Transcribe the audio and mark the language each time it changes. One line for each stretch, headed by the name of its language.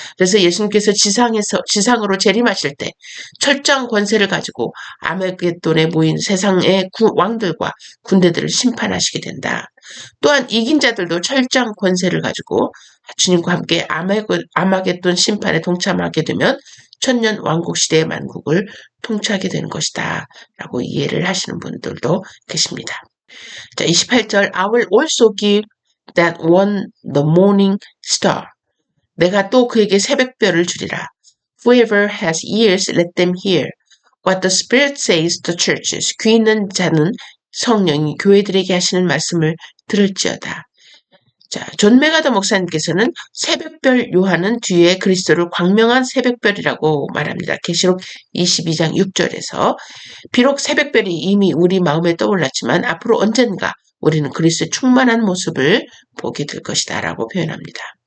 Korean: 그래서 예수님께서 지상으로 재림하실 때 철장 권세를 가지고 아메겟돈에 모인 세상의 왕들과 군대들을 심판하시게 된다. 또한 이긴 자들도 철장 권세를 가지고 주님과 함께 아마겟돈 심판에 동참하게 되면 천년 왕국 시대의 만국을 통치하게 되는 것이다 라고 이해를 하시는 분들도 계십니다. 자, 28절
English: I will also give that one the morning star.
Korean: 내가 또 그에게 새벽별을 주리라.
English: Whoever has ears let them hear what the Spirit says to churches.
Korean: 귀 있는 자는 성령이 교회들에게 하시는 말씀을 들을지어다. 자, 존 메가더 목사님께서는 새벽별 요한은 뒤에 그리스도를 광명한 새벽별이라고 말합니다. 계시록 22장 6절에서 비록 새벽별이 이미 우리 마음에 떠올랐지만 앞으로 언젠가 우리는 그리스도의 충만한 모습을 보게 될 것이다 라고 표현합니다.